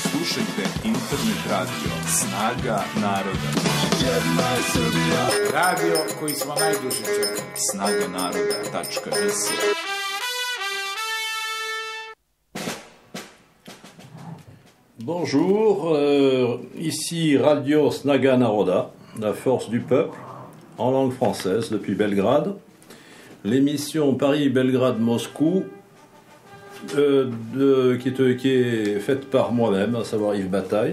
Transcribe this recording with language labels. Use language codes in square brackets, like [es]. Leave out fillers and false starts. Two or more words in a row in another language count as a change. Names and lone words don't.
[sr] Slušajte internet radio Snaga naroda. Radio koji smo najduže čekali. Snaganaroda.rs. [fr] Bonjour, ici Radio Snaga Naroda, la force du peuple, en langue française depuis Belgrade. L'émission Paris-Belgrade-Moscou qui est faite par moi-même, à savoir Yves Bataille.